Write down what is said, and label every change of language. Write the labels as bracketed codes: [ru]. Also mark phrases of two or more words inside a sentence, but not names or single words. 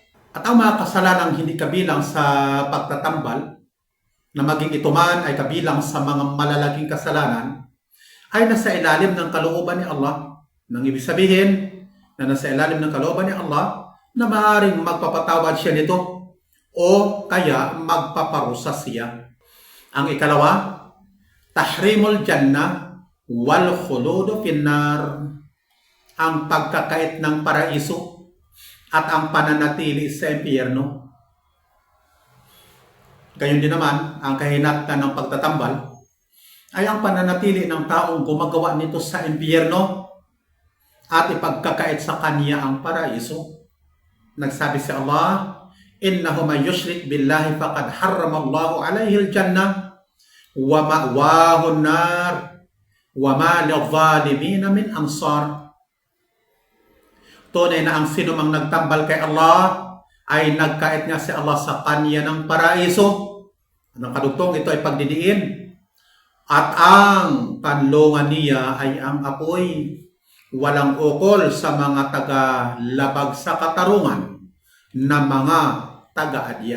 [tl] At At ang mga kasalanang hindi kabilang sa pagtatambal, na maging ito man ay kabilang sa mga malalaking kasalanan, ay nasa ilalim ng kalooban ni Allah. Nang ibig sabihin na nasa ilalim ng kalooban ni Allah na maaaring magpapatawad siya nito o kaya magpaparusa siya. Ang ikalawa, [ar] تحريم الجنة والخلود في النار, [tl] ang pagkakait ng paraiso at ang pananatili sa impyerno. Gayon din naman, ang kahinatnan ng pagtatambal ay ang pananatili ng taong gumagawa nito sa impyerno at ipagkakait sa kanya ang paraiso. Nagsabi si Allah, [ar] إنه من يشرك بالله فقد حرم الله عليه الجنة ومأواه النار وما للظالمين من أنصار. [tl] Tunay na ang sino mang nagtambal kay Allah ay nagkait nga si Allah sa kanya ng paraiso. Anong kadugtong? Ito ay pagdidiin. At ang kanlungan niya ay ang apoy. Walang ukol sa mga taga-labag sa katarungan na mga taga-adya.